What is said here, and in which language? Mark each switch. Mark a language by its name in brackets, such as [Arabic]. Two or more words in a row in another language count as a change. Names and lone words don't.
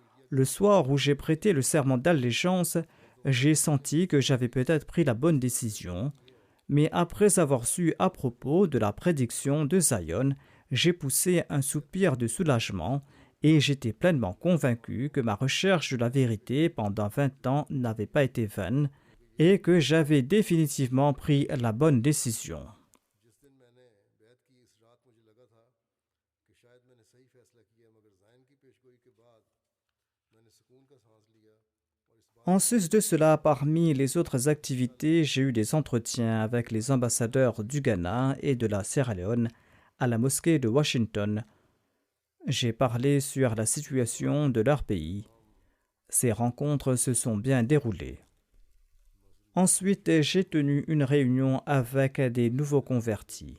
[French] Le soir où j'ai prêté le serment d'allégeance, j'ai senti que j'avais peut-être pris la bonne décision, mais après avoir su à propos de la prédiction de Zion, j'ai poussé un soupir de soulagement et j'étais pleinement convaincu que ma recherche de la vérité pendant 20 ans n'avait pas été vaine et que j'avais définitivement pris la bonne décision. [Urdu] جس دن میں نے بیعت کی اس رات مجھے لگا تھا کہ شاید میں نے صحیح فیصلہ کیا مگر زائن کی پیشگوئی کے بعد میں نے سکون کا سانس لیا اور اس بات [French] En sus de cela, parmi les autres activités, j'ai eu des entretiens avec les ambassadeurs du Ghana et de la Sierra Leone à la mosquée de Washington. J'ai parlé sur la situation de leur pays. Ces rencontres se sont bien déroulées. Ensuite, j'ai tenu une réunion avec des nouveaux convertis.